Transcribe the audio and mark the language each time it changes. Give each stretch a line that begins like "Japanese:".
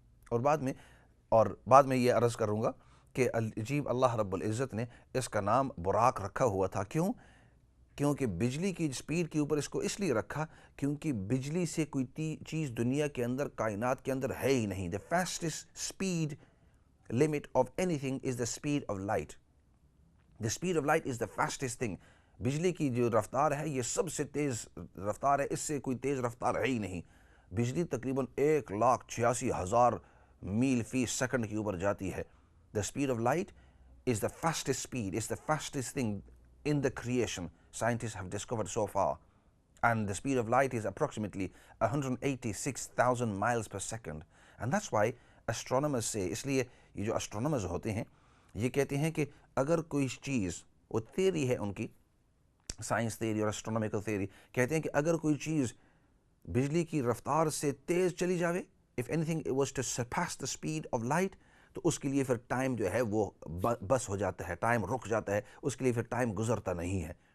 Urdu: اور بعد میں یہ عرض کروں گا کہ عجیب اللہ رب العزت نے اس کا نام براق رکھا ہوا تھا. کیونکہ بجلی کی سپیڈ کے اوپر اس کو اس لیے رکھا کیونکہ بجلی سے کوئی چیز دنیا کے اندر، کائنات کے اندر ہے ہی نہیں.
English: The fastest speed limit of anything is the speed of light. The speed of light is the fastest thing.
Urdu: بجلی کی جو رفتار ہے یہ سب سے تیز رفتار ہے، اس سے کوئی تیز رفتار ہے ہی نہیں. بجلی تقریباً 1,86,000 میل فی سیکنڈ کے اوپر جاتی ہے.
English: The speed of light is the fastest speed, it's the fastest thing in the creation scientists have discovered so far. And the speed of light is approximately 186,000 miles per second. And that's why astronomers say,
Urdu: اس لیے یہ جو astronomers ہوتے ہیں یہ کہتے ہیں کہ اگر کوئی چیز, وہ تھیری ہے ان کی, سائنس تھیری اور اسٹرونامیکل تھیری, کہتے ہیں کہ اگر کوئی چیز بجلی کی رفتار سے تیز چلی جاوے,
English: if anything it was to surpass the speed of light,
Urdu: تو اس کے لیے پھر ٹائم جو ہے وہ بس ہو جاتا ہے, ٹائم رک جاتا ہے, اس کے لیے پھر ٹائم گزرتا نہیں ہے.